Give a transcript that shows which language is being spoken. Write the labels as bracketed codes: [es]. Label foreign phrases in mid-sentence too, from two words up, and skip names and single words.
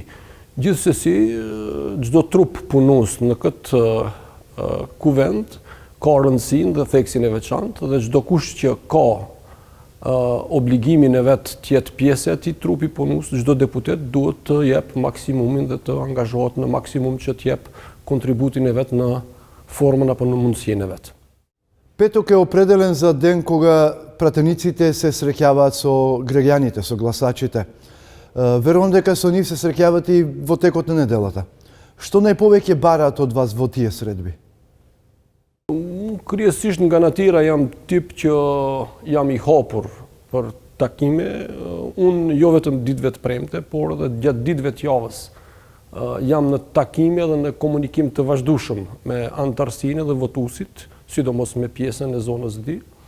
[sq] Gjithsesi, çdo trup punues në këtë kuvend ka rëndësinë dhe theksin e veçantë dhe çdo kush që ka obligimin e vet të jetë pjesë e atij trupi punues, çdo deputet duhet të jep maksimumin dhe të angazhohet në maksimum që të jep kontributin e vet në formën apo në mundësinë e vet. [mk] Петок е определен за ден кога пратениците се среќаваат со граѓаните, со гласачите. Верувам дека со нив се среќавате и во текот на неделата. Што најповеќе бараат од вас во тие средби? [sq] Kryesisht nga natyra jam tip që jam i hapur për takime. Unë jo vetëm ditëve të premte, por edhe gjatë ditëve të javës jam në takime dhe në komunikim të vazhdueshëm me antarësinë dhe votuesit, sidomos me pjesën e zonës D.